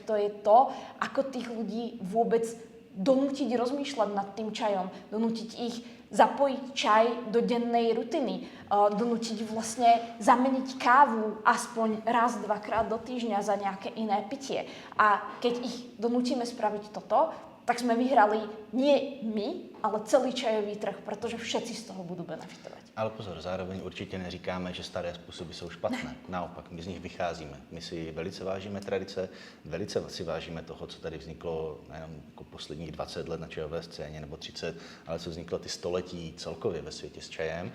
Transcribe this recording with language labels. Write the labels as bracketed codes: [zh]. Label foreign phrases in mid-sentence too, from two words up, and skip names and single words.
[sk] To je to, ako tých ľudí vôbec donútiť rozmýšľať nad tým čajom, donútiť ich zapojiť čaj do dennej rutiny, donútiť vlastne zameniť kávu aspoň raz, dvakrát do týždňa za nejaké iné pitie. A keď ich donútime spraviť toto, tak sme vyhrali nie my, ale celý čajový trh, protože všetci z toho budú benefitovať. [cs] Ale pozor, zároveň určitě neříkáme, že staré způsoby jsou špatné. Naopak, my z nich vycházíme. My si velice vážíme tradice, velice si vážíme toho, co tady vzniklo nejenom jako posledních 20 let na čajové scéně nebo 30, ale co vzniklo ty století celkově ve světě s čajem.